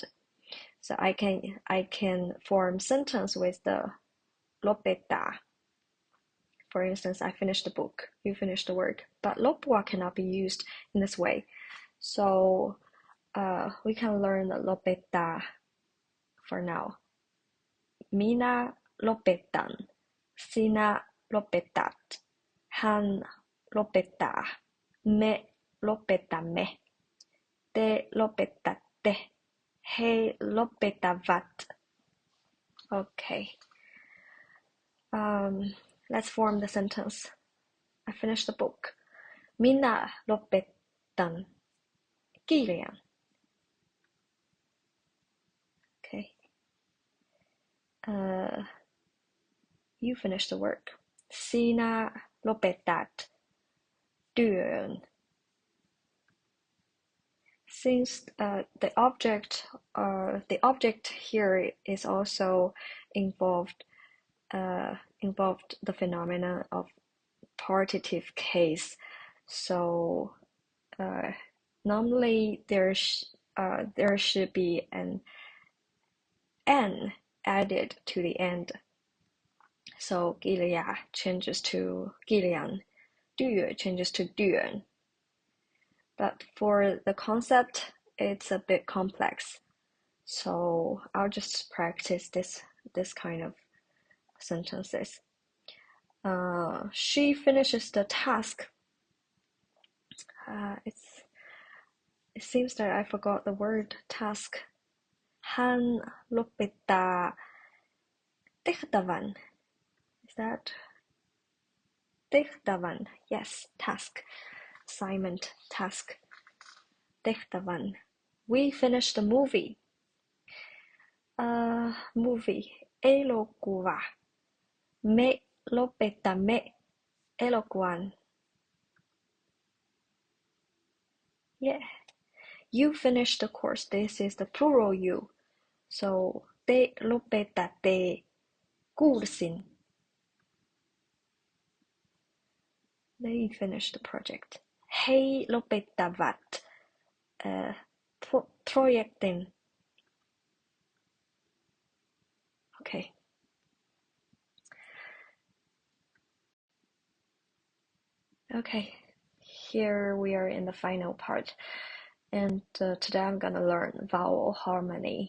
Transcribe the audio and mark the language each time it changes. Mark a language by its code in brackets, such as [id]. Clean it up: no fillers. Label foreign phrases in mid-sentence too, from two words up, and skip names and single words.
[en] So I can form sentence with the lopettaa. For instance, I finished the book, you finished the work, but loppua cannot be used in this way. So we can learn lopettaa for now. [fi] Minä lopetan, sinä lopetat, hän lopettaa, me lopetamme, te lopetatte, he lopettavat. [en] Okay. Let's form the sentence. I finished the book. [fi] Minä lopetan kirjan. [en] Okay. You finish the work. [fi] Sinä lopetat työn. [en] Since the object here is also involved the phenomenon of partitive case, so normally there should be an n added to the end. So kirja changes to kirjan, työ changes to työn. But for the concept, it's a bit complex. So I'll just practice this kind of sentences. She finishes the task. It seems that I forgot the word task. [fi] Hän lopettaa tehtävän. [en] Is that tehtävän? Yes, task. Assignment, task. Tehtävän. We finished the movie. Movie. Elokuva. [fi] Me lopetamme elokuvan. [en] Yeah. You finished the course. This is the plural you. So [fi] te lopetatte kurssin. [en] They finished the project. [fi] He lopettavat projektin. [en] Okay. Okay. Here we are in the final part. And today I'm gonna learn vowel harmony.